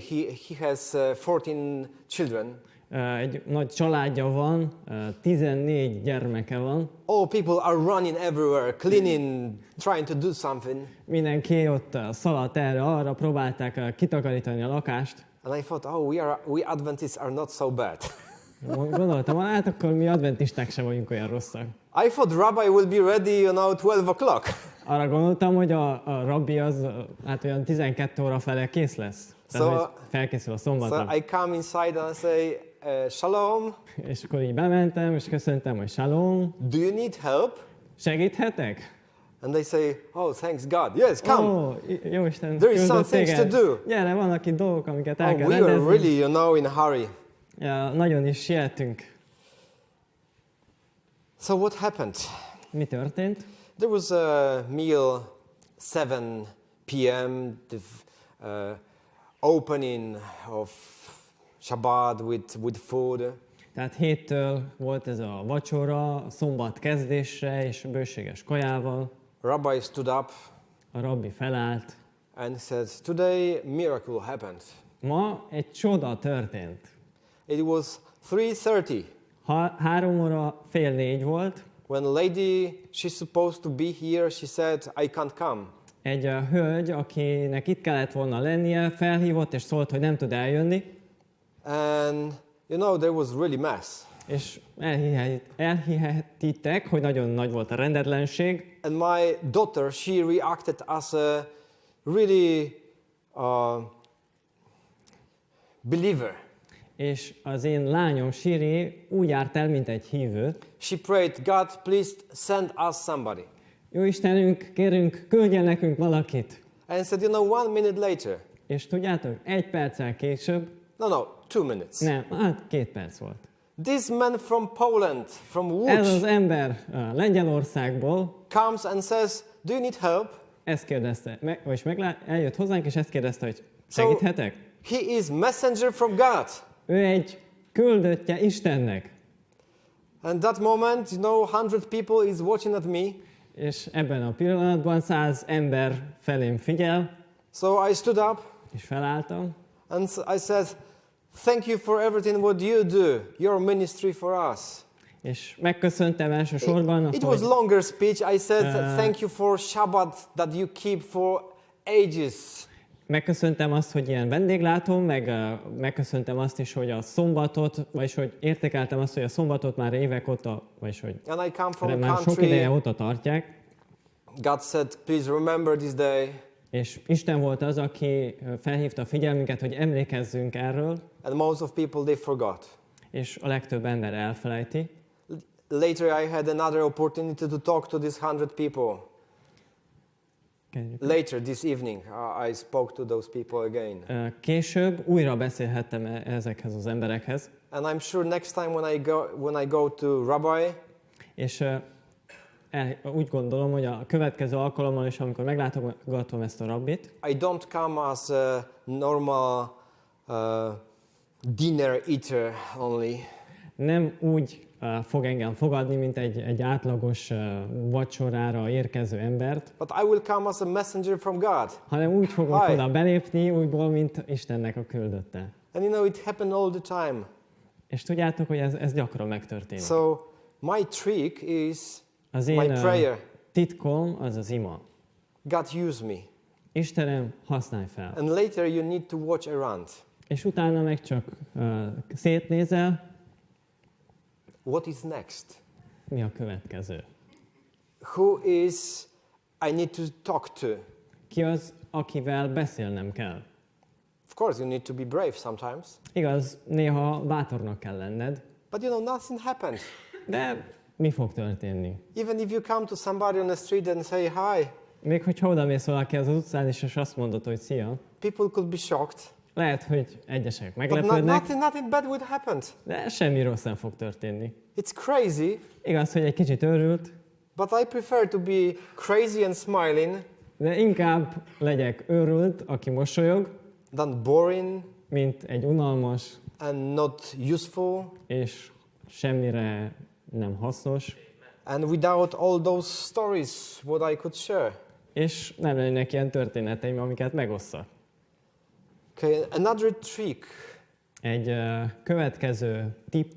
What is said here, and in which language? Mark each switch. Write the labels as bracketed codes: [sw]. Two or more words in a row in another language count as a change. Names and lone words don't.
[en] He has 14 children. [hu] Egy nagy családja van, 14 gyermeke van. [en] All people are running everywhere, cleaning, trying to do something. [hu] Mindenki ott szaladt erre-arra, próbálták kitakarítani a lakást. [en] And I thought, we Adventists are not so bad. [hu] Gondoltam, hát akkor mi adventisták sem vagyunk olyan rosszak. [en] I thought Rabbi will be ready, 12 o'clock. [hu] Arra gondoltam, hogy a rabbi az hát olyan 12 óra fele kész lesz. Tehát, felkészül a szombatra. [en] So I come inside and I say, Shalom. [hu] És akkor így bementem, és köszöntem, hogy Shalom. [en] Do you need help? [hu] Segíthetek? [en] And they say, oh, thanks God. Yes, come. [hu] Jó Isten, [en] there is some things to do. [hu] Gyere, vannak itt dolgok, amiket el kell we rendezni. [en] are really, in a hurry. [hu] Ja, nagyon is sietünk. [en] So what happened? [hu] Mi történt? [en] There was a meal 7 p.m. The opening of Shabbat with food. [hu] Tehát 7-től volt ez a vacsora, szombat kezdésre és bőséges kajával. [en] Rabbi stood up. [hu] A rabbi felállt. [en] And said, today miracle happened. [hu] Ma egy csoda történt. [en] It was 3:30. [hu] 3 óra fél 4 volt. [en] When a lady, she's supposed to be here, she said, I can't come. [hu] Egy hölgy, akinek itt kellett volna lennie, felhívott és szólt, hogy nem tud eljönni. [en] And there was really mess. [hu] És elhihetitek, hogy nagyon nagy volt a rendetlenség. [en] And my daughter, she reacted as a really believer. [hu] És az én lányom Siri úgy járt el, mint egy hívő. [en] She prayed, God, please send us somebody. [hu] Jó Istenünk, kérünk, küldjen nekünk valakit. [en] And I said, you know, 1 minute later. [hu] És tudjátok, 1 perccel később, [en] No, 2 minutes. [hu] nem, hát 2 perc volt. [en] This man from Poland, from [hu] Ez az Łódź, ember Lengyelországból [en] comes and says, do you need help? [hu] ezt kérdezte, eljött hozzánk, és ezt kérdezte, hogy segíthetek? [en] He is messenger from God. [hu] Ő egy küldöttje Istennek. [en] And that moment, you know, 100 people is watching at me. [hu] És ebben a pillanatban 100 ember felém figyel, [en] So I stood up [hu] és felálltam, [en] and I said, thank you for everything what you do, your ministry for us. [hu] és megköszöntem elsősorban, [en] It was longer speech. I said, thank you for Shabbat that you keep for ages. [hu] megköszöntem azt, hogy ilyen vendéglátó, meg megköszöntem azt is, hogy a szombatot, vagyis hogy értékeltem azt, hogy a szombatot már évek óta, vagyis hogy [en] And I come from a [hu] már sok country. ideje óta tartják, [en] God said, please remember this day. [hu] és Isten volt az, aki felhívta a figyelmünket, hogy emlékezzünk erről, [en] And most of people, they forgot. [hu] és a legtöbb ember elfelejti. [en] Later, I had another opportunity to talk to these 100 people. Later this evening, I spoke to those people again. [hu] Később újra beszélhettem ezekhez az emberekhez, [en] And I'm sure next time when I go to Rabbi, [hu] és úgy gondolom, hogy a következő alkalommal is, amikor meglátogatom ezt a rabbit, [en] I don't come as a normal dinner eater only. [hu] nem úgy fog engem fogadni, mint egy átlagos vacsorára érkező embert, [en] But I will come as a messenger from God. [hu] hanem úgy fogok Hi. oda belépni, újból, mint Istennek a küldötte. [en] And you know, it happened all the time. [hu] És tudjátok, hogy ez gyakran megtörténik. [en] So my trick is [hu] Az my én prayer. titkom az az ima. [en] God use me. [hu] Istenem, használj fel. [en] And later you need to watch around. [hu] És utána meg csak szétnézel, [en] What is next? [hu] mi a következő. [en] Who is I need to talk to? [hu] Ki az, akivel beszélnem kell? [en] Of course, you need to be brave sometimes. [hu] Igaz, néha bátornak kell lenned, [en] But you know, nothing happened. [hu] de mi fog történni? [en] Even if you come to somebody on the street and say hi, [hu] Még hogyha odamész valaki az utcán és azt mondod, hogy szia, [en] people could be shocked. [hu] lehet, hogy egyesek But meglepődnek, [en] nothing bad would happen. [hu] de semmi rossz nem fog történni. [en] It's crazy, [hu] Igaz, hogy egy kicsit őrült, [en] but I prefer to be crazy and smiling [hu] de inkább legyek őrült, aki mosolyog, [en] than boring [hu] mint egy unalmas [en] and not useful [hu] és semmire nem hasznos, [en] and without all those stories what I could share. [hu] és nem lennének ilyen történeteim, amiket megosszak. [en] Okay, another trick [hu] Egy következő tipp